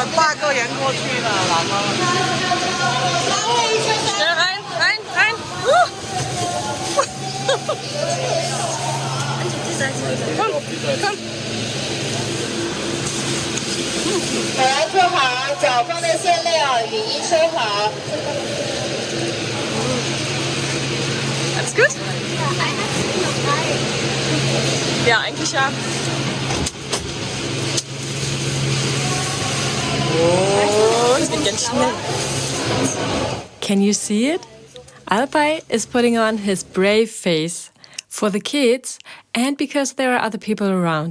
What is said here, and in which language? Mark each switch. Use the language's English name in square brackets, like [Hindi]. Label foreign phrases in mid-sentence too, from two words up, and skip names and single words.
[German] Schnell rein, rein, rein. Komm, komm. [Chinese] 好，坐好，脚放在线内啊，雨衣收好。 [German] Alles gut? Ja, eigentlich ja. Oh, das geht ganz schnell. [English] Can you see it? Alpay is putting on his brave face for the kids and because there are other people around.